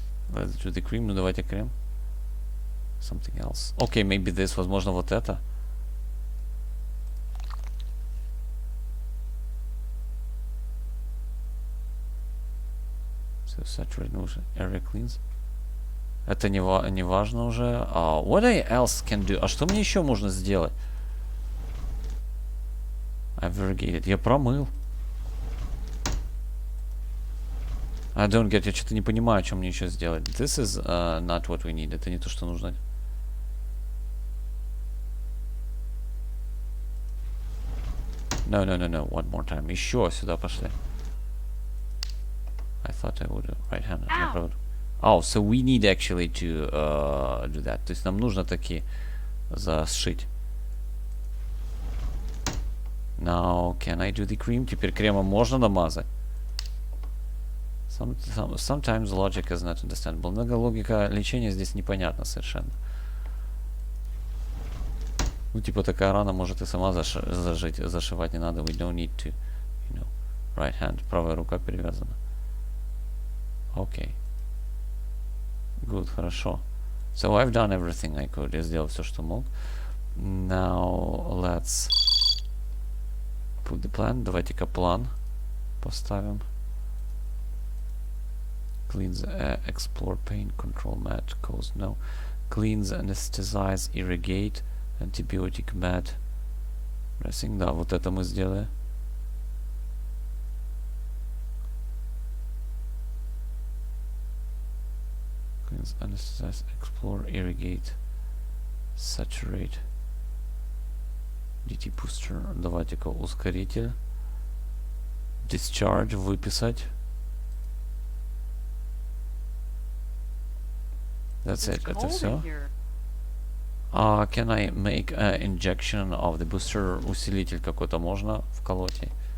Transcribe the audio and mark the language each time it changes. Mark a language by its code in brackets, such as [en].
[en] Let's do the cream. [ru] Ну, давайте крем. [en] Something else. Okay, maybe this. [ru] Возможно, вот это. [en] So, saturate нужно. Area cleans. [ru] Это не важно уже. [en] What else can do? [ru] А что мне еще можно сделать? [en] I've irrigated. [ru] Я промыл. [en] I don't get. [ru] Я что-то не понимаю, что мне еще сделать. [en] This is not what we need. [ru] Это не то, что нужно. [en] No, no, no, no. One more time. [ru] Еще сюда пошли. [en] I thought I would right-handed. Oh, so we need actually to do that. [ru] То есть нам нужно таки зашить. [en] Now, can I do the cream? [ru] Теперь кремом можно намазать. [en] Sometimes logic is not understandable. [ru] Много логика лечения здесь непонятна совершенно. Ну, типа такая рана может и сама зажить, зашивать не надо. [en] We don't need to, you know, right hand. [ru] Правая рука перевязана. Окей. Good, хорошо. [en] So I've done everything I could. [ru] Я сделал все, что мог. [en] Now let's put the plan. [ru] Давайте-ка план поставим. [en] Cleanse, explore pain, control med, cause no. Cleanse, anesthetize, irrigate, antibiotic med. [ru] Dressing, да, вот это мы сделали. [en] Cleanse, anesthetize, explore, irrigate, saturate. [ru] DT booster, давайте-ка ускоритель. Discharge, выписать. [en] That's it. [ru] Это все. [en] Can I make an injection of the booster? [ru] Усилитель какой-то можно вколоть?